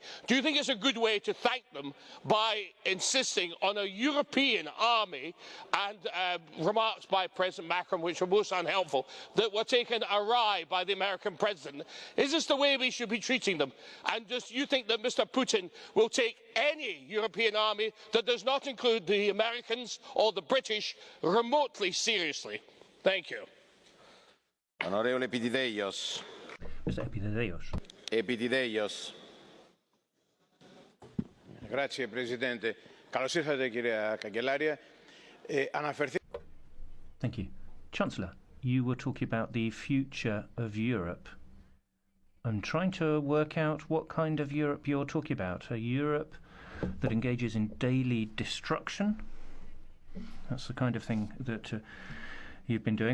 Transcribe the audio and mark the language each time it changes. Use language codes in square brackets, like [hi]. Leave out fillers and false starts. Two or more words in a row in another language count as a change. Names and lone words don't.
[en] Do you think it's a good way to thank them by insisting on a European army and remarks by President Macron, which were most unhelpful, that were taken awry by the American president? Is this the way we should be treating them? And do you think that Mr. Putin will take any European army that does not include the Americans or the British remotely seriously? Thank you. [it] Onorevole Epitideios. [en] Mr. Epitideios. Epitideios. [it] Grazie, Presidente. [el] Καλώς ήρθατε, κυρία Καγκελάρια. [en] Thank you. Chancellor, you were talking about the future of Europe. I'm trying to work out what kind of Europe you're talking about. A Europe that engages in daily destruction? That's the kind of thing that you've been doing.